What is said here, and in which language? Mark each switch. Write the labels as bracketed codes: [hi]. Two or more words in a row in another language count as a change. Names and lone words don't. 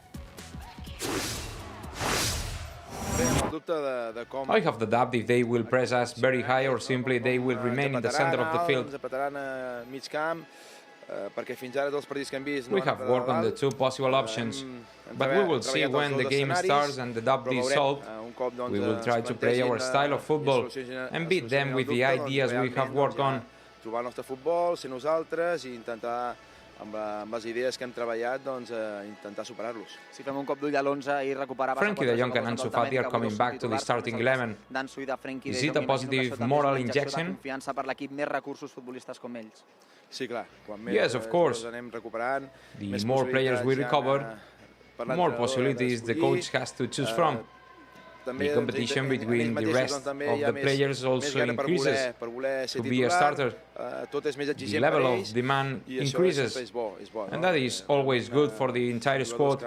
[en] I have the doubt if they will press us very high or simply they will remain in the center of the field. We have worked on the 2 possible options, but we will see when the game starts and the doubt is solved. We will try to play our style of football and beat them with the ideas we have worked on. [ca] amb les idees que hem treballat, intentar superar-los. Si fem un cop d'ull a l'11 i recuperar... [en] Frenkie de Jong and Ansu Fati are coming back to the starting 11. Is it a positive moral injection? [ca] Confiança per l'equip, més recursos futbolistes com ells. Sí, clar. [en] Yes, of course. The more players we recover, more possibilities the coach has to choose from. The competition between the rest of the players also increases. To be a starter, the level of demand increases, and that is always good for the entire squad.